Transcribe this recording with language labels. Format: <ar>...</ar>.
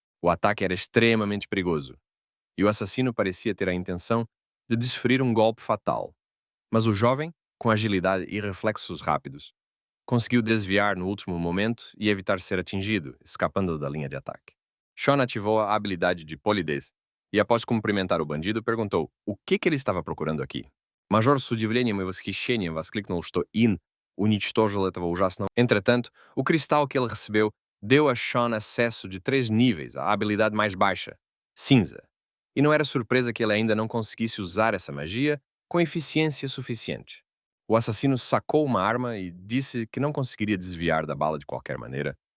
<pt>O ataque era extremamente perigoso, e o assassino parecia ter a intenção de desferir um golpe fatal. Mas o jovem, com agilidade e reflexos rápidos, conseguiu desviar no último momento e evitar ser atingido, escapando da linha de ataque. Sean ativou a habilidade de polidez e, após cumprimentar o bandido, perguntou o que ele estava procurando aqui.</pt> <ru>Major с удивлением и восхищением воскликнул, что Ин уничтожил этого ужасного.</ru> <pt>Entretanto, o cristal que ele recebeu deu a Sean acesso de 3 níveis, a habilidade mais baixa, cinza. E não era surpresa que ele ainda não conseguisse usar essa magia com eficiência suficiente. O assassino sacou uma arma e disse que não conseguiria desviar da bala de qualquer maneira.</pt>